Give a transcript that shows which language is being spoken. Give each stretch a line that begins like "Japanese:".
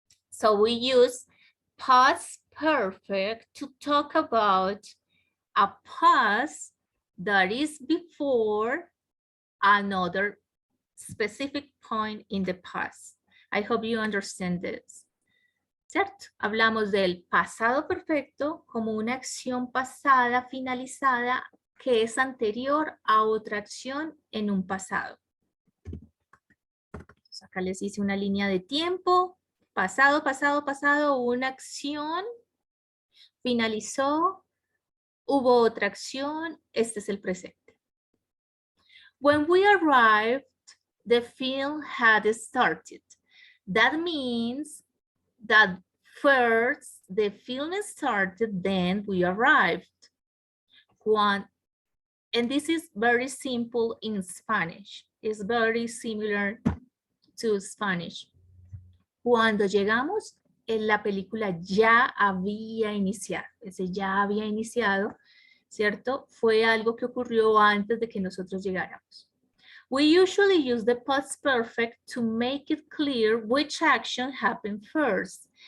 English: So we use past perfect to talk about a past that is before another specific point in the past. I hope you understand this.
Spanish: ¿Cierto? Hablamos del pasado perfecto como una acción pasada finalizada que es anterior a otra acción en un pasado. Entonces acá les hice una línea de tiempo. Pasado, pasado, pasado, una acción, finalizó, hubo otra acción, este es el presente.
English: When we arrived, the film had started. That means that first the film started, then we arrived. And this is very simple in Spanish. It's very similar to Spanish.
Spanish: Cuando llegamos, la película ya había iniciado. Ese ya había iniciado, ¿cierto? Fue algo que ocurrió antes de que nosotros llegáramos.
English: We usually use the past perfect to make it clear which action happened first.